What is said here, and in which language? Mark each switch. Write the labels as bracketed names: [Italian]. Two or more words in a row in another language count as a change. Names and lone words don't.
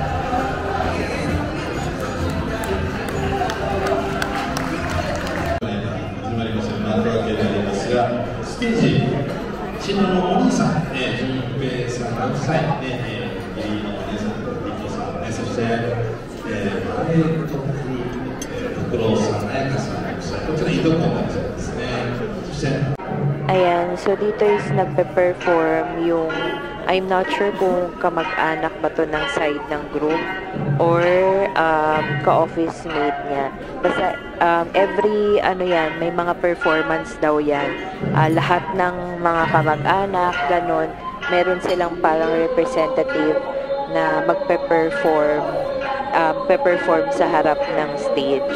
[Japanese] ステージ、新郎のお兄さん、純平さん6歳、義理のお姉さん、伊藤さん、そして、バレート拓郎さん、彩香さん6歳、こちらいとこなんですね。そして、 [Filipino] Ayan, so dito is nagpe-perform yung, [English] I'm not sure [Filipino] kung kamag-anak ba to ng side ng group or ka-office mate niya. Basta every may mga performance daw yan. Lahat ng mga kamag-anak, ganun, meron silang parang representative na magpe-perform sa harap ng stage.